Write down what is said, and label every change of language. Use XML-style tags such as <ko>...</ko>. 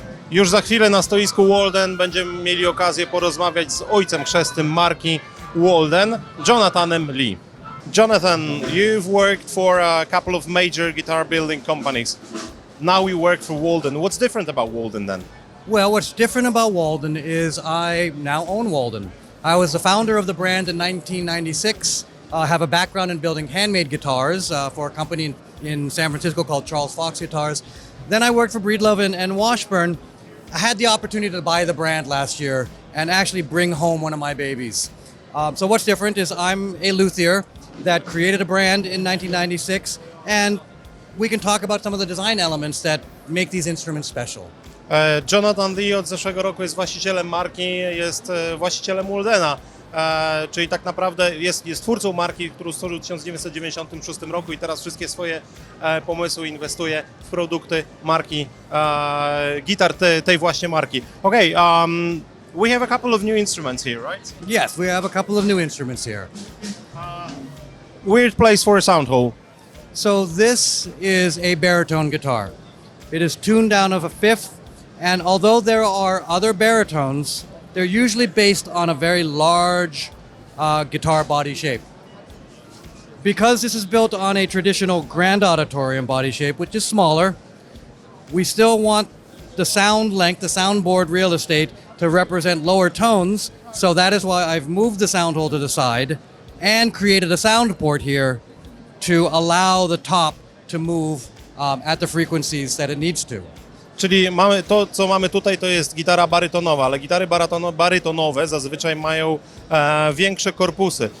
<pl>Już za chwilę na stoisku Walden będziemy mieli okazję porozmawiać z ojcem chrzestnym marki Walden, Jonathanem Lee.</pl> <en>Jonathan, you've worked for a couple of major guitar building companies. Now you work for Walden. What's different about Walden then? Well, what's different about Walden is I now own Walden. I was the founder of the brand in 1996. I have a background in building handmade guitars for a company in San Francisco called Charles Fox Guitars. Then I worked for Breedlove and Washburn. I had the opportunity to buy the brand last year and actually bring home one of my babies. So what's different is I'm a luthier that created a brand in 1996, and we can talk about some of the design elements that make these instruments special.</en> <pl>Jonathan Lee od zeszłego roku jest właścicielem marki, jest właścicielem Waldena, czyli tak naprawdę jest twórcą marki, którą stworzył w 1996 roku i teraz wszystkie swoje pomysły inwestuje w produkty marki gitar tej właśnie marki.</pl> <en>Okay, we have a couple of new instruments here, right? Yes, we have a couple of new instruments here. Weird place for a sound hole. So this is a baritone guitar. It is tuned down of a fifth, and although there are other baritones, they're usually based on a very large guitar body shape. Because this is built on a traditional grand auditorium body shape, which is smaller, we still want the sound length, the soundboard real estate, to represent lower tones, so that is why I've moved the sound hole to the side and created a sound port here to allow the top to move at the frequencies that it needs to.</en> <pl>Czyli mamy to, co mamy tutaj, to jest gitara barytonowa, ale gitary barytonowe zazwyczaj mają większe korpusy.</pl>